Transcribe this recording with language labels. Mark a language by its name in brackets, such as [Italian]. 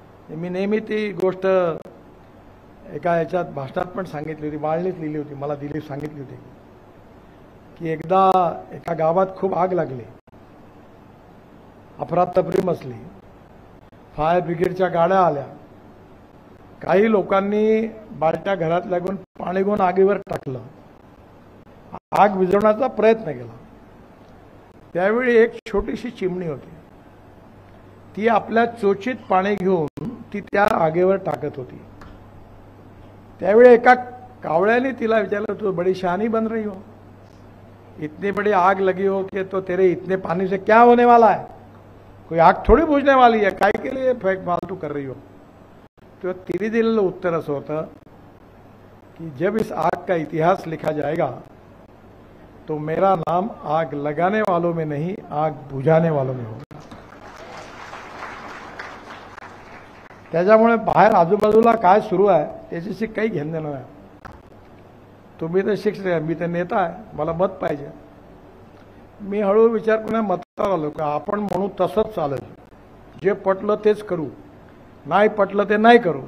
[Marathi] मी नेहमी ती गोष्ट एका याच्यात भाषणात पण सांगितली होती, माळणीत लिहिली होती, मला दिलीप सांगितली होती की एकदा एका गावात खूप आग लागली, अफरातफरी मचली, फायर ब्रिगेडच्या गाड्या आल्या, काही लोकांनी बालट्या घरातल्या घेऊन पाणी घेऊन आगीवर टाकलं, आग विझवण्याचा प्रयत्न केला. त्यावेळी एक छोटीशी चिमणी होती, ती आपल्या चोचीत पाणी घेऊन ती त्या आगीवर टाकत होती. त्यावेळी एका कावळ्याने तिला विचारलं, [Hindi] तू बड़ी शहानी बन रही हो, इतनी बड़ी आग लगी हो कि तो तेरे इतने पानी से क्या होने वाला है, कोई आग थोड़ी बुझने वाली है, काय के लिए फालतू कर रही हो. [Marathi] तो तिने दिलेलं उत्तर असं होतं [Hindi] कि जब इस आग का इतिहास लिखा जाएगा तो मेरा नाम आग लगाने वालों में नहीं, आग बुझाने वालों में होगा. [Marathi] त्याच्यामुळे बाहेर आजूबाजूला काय सुरू आहे त्याच्याशी काही घेणं नाही. तुम्ही तर शिक्षक आहे, मी तर नेता आहे, मला मत पाहिजे. मी हळूहळू विचार करून मतावर आलो का आपण म्हणू तसंच चालेल, जे पटलं तेच करू, नाही पटलं ते नाही करू.